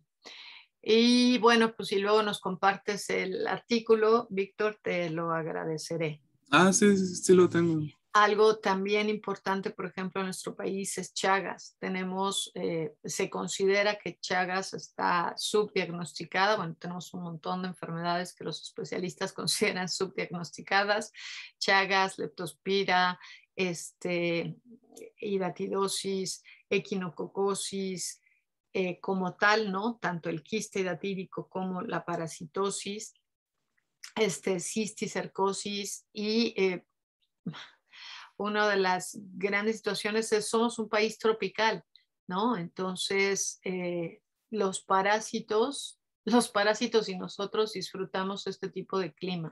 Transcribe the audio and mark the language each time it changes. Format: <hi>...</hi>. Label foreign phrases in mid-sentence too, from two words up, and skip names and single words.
<es>Y bueno, pues si luego nos compartes el artículo, Víctor, te lo agradeceré. Ah, sí, sí, sí lo tengo. Algo también importante, por ejemplo, en nuestro país es Chagas. Se considera que Chagas está subdiagnosticada. Bueno, tenemos un montón de enfermedades que los especialistas consideran subdiagnosticadas. Chagas, leptospira, hidatidosis, equinococosis, como tal, ¿no? Tanto el quiste hidatídico como la parasitosis, cisticercosis y una de las grandes situaciones es somos un país tropical, ¿no? Entonces, los parásitos y nosotros disfrutamos este tipo de clima.</es>